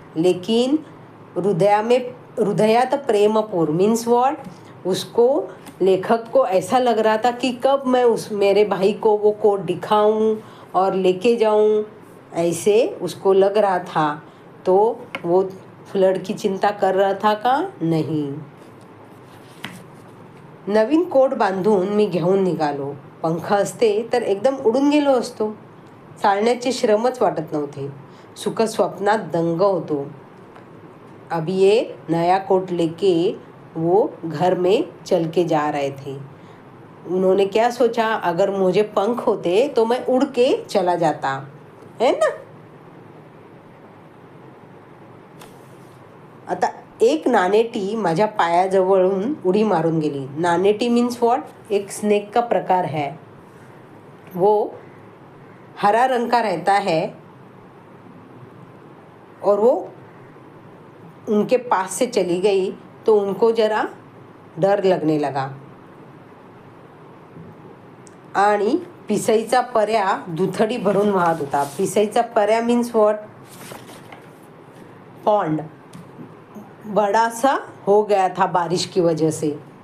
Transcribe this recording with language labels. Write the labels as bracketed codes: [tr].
[mr] लेकिन हृदयात प्रेमपूर [en] Means what? [hi] उसको लेखक को ऐसा लग रहा था कि कब मैं मेरे भाई को वो कोट दिखाऊं और लेके जाऊं, ऐसे उसको लग रहा था. तो वो फ्लड की चिंता कर रहा था का? नहीं. [mr] नवीन कोट बांधून मी घेऊन निघालो. पंख असते तर एकदम उडून गेलो असतो. चालण्याचे श्रमच वाटत नव्हते. सुख स्वप्नात दंग होतो. [hi] अभी ये नया कोट लेके वो घर में चल के जा रहे थे. उन्होंने क्या सोचा? अगर मुझे पंख होते तो मैं उड़ के चला जाता, है ना. [mr] आता एक नानेटी माझ्या पायाजवळून उडी मारून गेली. [hi] नानेटी [en] Means what? [hi] एक स्नेक का प्रकार है. वो हरा रंग का रहता है और वो उनके पास से चली गई तो उनको जरा डर लगने लगा. [mr] आणि पिसईचा पर्या दुथडी भरून वाहत होता. पिसईचा पर्या [en] Means what? Pond. [hi] बड़ा सा हो गया था बारिश की वजह से.